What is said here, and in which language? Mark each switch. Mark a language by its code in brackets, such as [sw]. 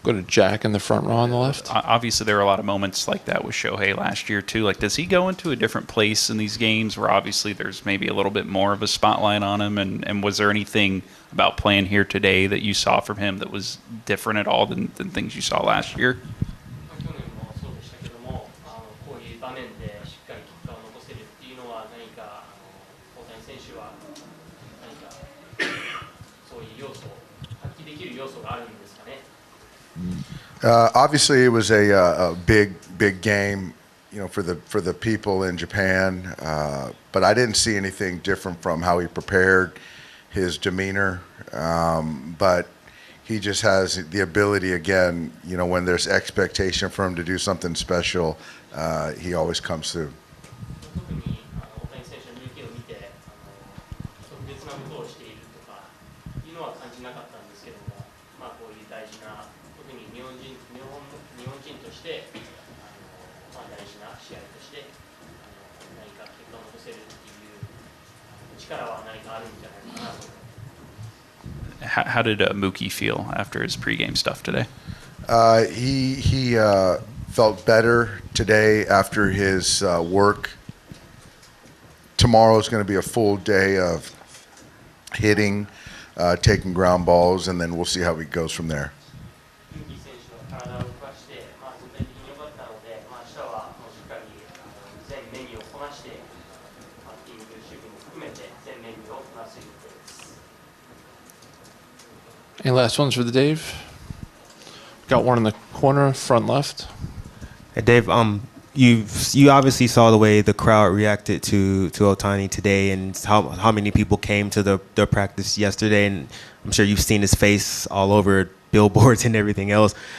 [en] Go to Jack in the front row on the left. Obviously, there were a lot of moments like that with Shohei last year too. Like, does he go into a different place in these games where obviously there's maybe a little bit more of a spotlight on him? And was there anything about playing here today that you saw from him that was different at all than things you saw last year? [ja] 去年もそうでしたけども、こういう場面でしっかり結果を残せるっていうのは何か大谷選手は何かそういう要素を発揮できる要素があるんですかね。 [en] Obviously, it was a big game, for the people in Japan. But I didn't see anything different from how he prepared, his demeanor. But he just has the ability, again, when there's expectation for him to do something special, he always comes through. [ja] 特に大谷選手の動きを見て特別なことをしているとかいうのは感じなかったんですけども、こういう大事な特に日本人として大事な試合として何か結果を残せるっていう力は何かあるんじゃないかなと思います。 [en] How did Mookie feel after his pregame stuff today? He felt better today after his work. Tomorrow is going to be a full day of hitting, taking ground balls, and then we'll see how he goes from there. [ja] ムーキー選手は体を動かして、全体的に良かったので、明日はもうしっかり全メニューをこなして、バッティング、守備も含めて全メニューをこなす予定です。 [en] Any last ones for the Dave? Got one in the corner, front left. Hey Dave, you obviously saw the way the crowd reacted to Ohtani today, and how many people came to the practice yesterday, and I'm sure you've seen his face all over billboards and everything else.